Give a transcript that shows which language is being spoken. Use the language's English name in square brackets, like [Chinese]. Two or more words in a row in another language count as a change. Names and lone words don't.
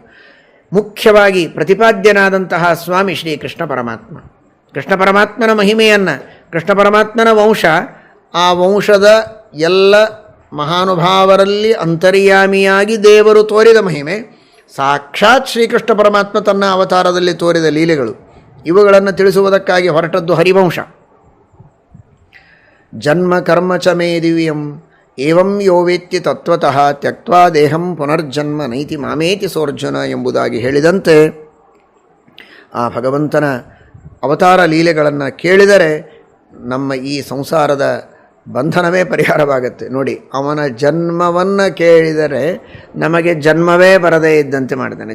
[Kannada] ಮುಖ್ಯವಾಗಿ ಪ್ರತಿಪಾದ್ಯನಾದಂತಹ ಸ್ವಾಮಿ ಶ್ರೀ ಕೃಷ್ಣ ಪರಮಾತ್ಮ, ಕೃಷ್ಣ ಪರಮಾತ್ಮನ ಮಹಿಮೆಯನ್ನು, ಕೃಷ್ಣ ಪರಮಾತ್ಮನ ವಂಶ, ಆ ವಂಶದ ಎಲ್ಲ ಮಹಾನುಭಾವರಲ್ಲಿ ಅಂತರ್ಯಾಮಿಯಾಗಿ ದೇವರು ತೋರಿದ ಮಹಿಮೆ, ಸಾಕ್ಷಾತ್ ಶ್ರೀಕೃಷ್ಣ ಪರಮಾತ್ಮ ತನ್ನ ಅವತಾರದಲ್ಲಿ ತೋರಿದ ಲೀಲೆಗಳು, ಇವುಗಳನ್ನು ತಿಳಿಸುವುದಕ್ಕಾಗಿ ಹೊರಟದ್ದು ಹರಿವಂಶ. [Sanskrit] ಜನ್ಮ ಕರ್ಮ ಚ ಮೇ ದಿವ್ಯಂ ಏವಂ ಯೋ ವೇತ್ತಿ ತತ್ವತಃ ತ್ಯಕ್ತ್ವಾ ದೇಹಂ ಪುನರ್ಜನ್ಮ ನೈತಿ ಮಾಮೇತಿ ಸೋರ್ಜುನ [Kannada] ಎಂಬುದಾಗಿ ಹೇಳಿದಂತೆ ಆ ಭಗವಂತನ ಅವತಾರ ಲೀಲೆಗಳನ್ನು ಕೇಳಿದರೆ ನಮ್ಮ ಈ ಸಂಸಾರದ ಬಂಧನವೇ ಪರಿಹಾರವಾಗುತ್ತೆ. ನೋಡಿ, ಅವನ ಜನ್ಮವನ್ನು ಕೇಳಿದರೆ ನಮಗೆ ಜನ್ಮವೇ ಬರದೇ ಇದ್ದಂತೆ ಮಾಡ್ತಾನೆ.